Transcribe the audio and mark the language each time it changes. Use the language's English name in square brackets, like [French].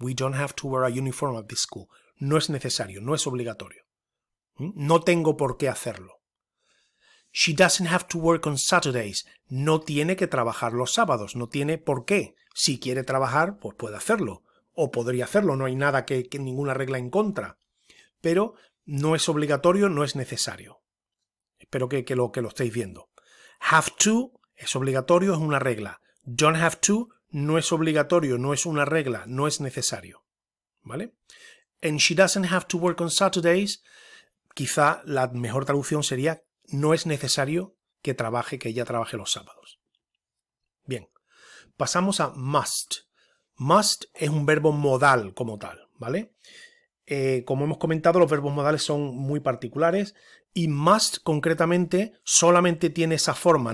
[English] We don't have to wear a uniform at this school. [Spanish] No es necesario, no es obligatorio. No tengo por qué hacerlo. [English] She doesn't have to work on Saturdays. [Spanish] No tiene que trabajar los sábados, no tiene por qué. Si quiere trabajar, pues puede hacerlo. O podría hacerlo, no hay nada que ninguna regla en contra. Pero no es obligatorio, no es necesario. Espero que lo estéis viendo. Have to es obligatorio, es una regla. Don't have to no es obligatorio, no es una regla, no es necesario. ¿Vale? [English] And she doesn't have to work on Saturdays. [Spanish] Quizá la mejor traducción sería no es necesario que ella trabaje los sábados. Bien, pasamos a must. Must es un verbo modal como tal, ¿vale? Como hemos comentado, los verbos modales son muy particulares y must concretamente solamente tiene esa forma.